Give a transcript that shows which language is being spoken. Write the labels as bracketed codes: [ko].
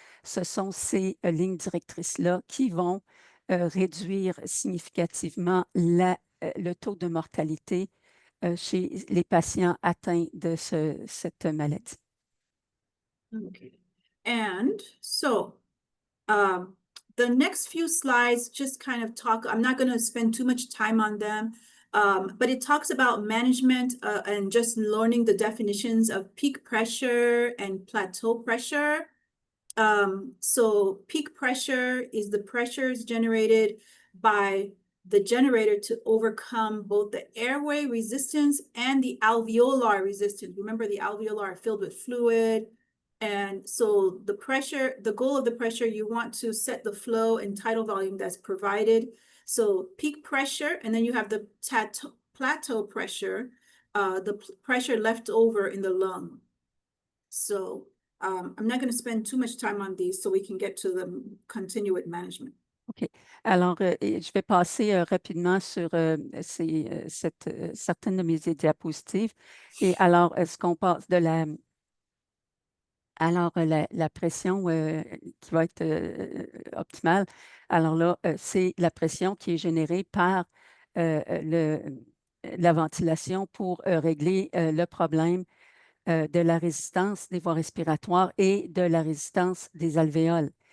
[fr] Ce sont ces lignes directrices-là qui vont réduire significativement le taux de mortalité chez les patients atteints de cette maladie. [en] Okay. And so the next few slides just kind of talk, I'm not going to spend too much time on them, but it talks about management and just learning the definitions of peak pressure and plateau pressure. So peak pressure is the pressures generated by the generator to overcome both the airway resistance and the alveolar resistance. Remember, the alveolar are filled with fluid. And so the goal of the pressure, you want to set the flow and tidal volume that's provided. So peak pressure, and then you have the plateau pressure, the pressure left over in the lung. So I'm not going to spend too much time on these so we can get to the continued management. OK. [fr] Alors, je vais passer rapidement sur certaines de mes diapositives. Et alors, est-ce qu'on passe Alors, la pression qui va être optimale, alors là, c'est la pression qui est générée par la ventilation pour régler le problème de la résistance des voies respiratoires et de la résistance des alvéoles.